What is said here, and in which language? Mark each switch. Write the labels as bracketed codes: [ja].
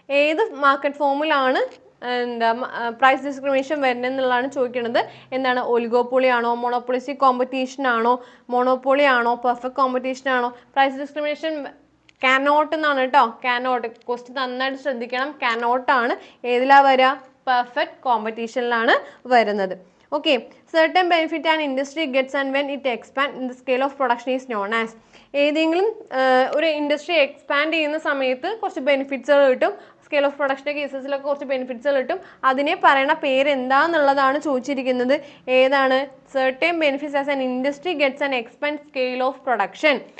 [ml] ഏത് മാർക്കറ്റ് ഫോമിലാണ് എന്താ പ്രൈസ് ഡിസ്ക്രിമിനേഷൻ വരുന്നത് എന്നുള്ളതാണ് ചോദിക്കുന്നത്. എന്താണ്? ഒലിഗോപ്പൊളി ആണോ, മോണോപ്പൊളിസ്റ്റിക് കോമ്പറ്റീഷൻ ആണോ, മോണോപ്പൊളി ആണോ, പെർഫെക്റ്റ് കോമ്പറ്റീഷൻ ആണോ? പ്രൈസ് ഡിസ്ക്രിമിനേഷൻ കാനോട്ട് എന്നാണ് കേട്ടോ. കാനോട്ട് ക്വസ്റ്റ്യൻ നന്നായിട്ട് ശ്രദ്ധിക്കണം. കാനോട്ടാണ് ഏതിലാണ് വരിക? പെർഫെക്റ്റ് കോമ്പറ്റീഷനിലാണ് വരുന്നത്. [en] Okay, certain benefit an industry gets and when it expands in the scale of production is known as. [ml] ഏതെങ്കിലും ഒരു ഇൻഡസ്ട്രി എക്സ്പാൻഡ് ചെയ്യുന്ന സമയത്ത് കുറച്ച് ബെനിഫിറ്റ്സുകൾ കിട്ടും, സ്കെയിൽ ഓഫ് പ്രൊഡക്ഷൻ്റെ കേസസിലൊക്കെ കുറച്ച് ബെനിഫിറ്റ്സുകൾ കിട്ടും. അതിനെ പറയുന്ന പേര് എന്താണെന്നുള്ളതാണ് ചോദിച്ചിരിക്കുന്നത്. ഏതാണ്? [en] Certain benefits as an industry gets an expand scale of production.